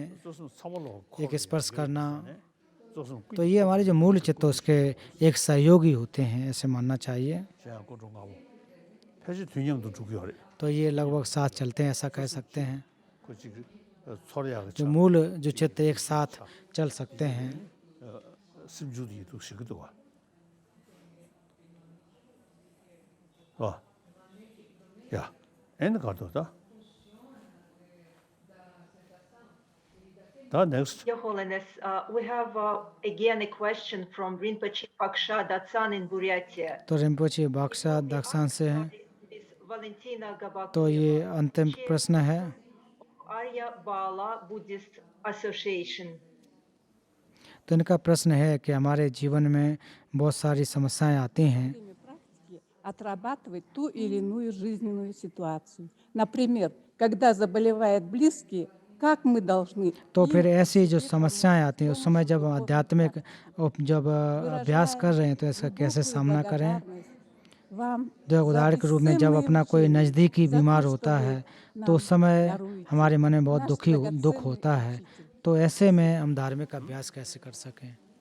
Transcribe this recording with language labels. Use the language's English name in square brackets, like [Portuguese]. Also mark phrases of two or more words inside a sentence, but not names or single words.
[Hindi] एक स्पर्श करना, तो ये हमारे जो मूल चित्त उसके एक सहयोगी होते हैं, ऐसे मानना चाहिए। तो ये लगभग साथ चलते हैं, ऐसा कह सकते हैं। जो मूल जो चित्त एक साथ चल सकते हैं। [English] Next. Your Holiness, we have again a question from Rinpoche Paksha Datsan in Buryatia. [Hindi] तो रिम्पोचे बाक्सा दक्षान से हैं, Miss Valentina Gabakova, तो ये अंतिम प्रश्न है। Arya Bala Buddhist Association. तो इनका प्रश्न है कि हमारे जीवन में बहुत सारी समस्याएं आती हैं, [Russian] отрабатывать ту или иную жизненную ситуацию. Например, когда заболевает близкий, как мы должны... [Hindi] तो फिर ऐसी जो समस्याएं आती हैं उस समय जब आध्यात्मिक जब अभ्यास कर रहे हैं तो इसका कैसे सामना करें। जो उदाहरण के रूप में जब अपना कोई नज़दीकी बीमार होता है तो उस समय हमारे मन में बहुत दुख होता है, तो ऐसे में हम धार्मिक अभ्यास कैसे कर सकें।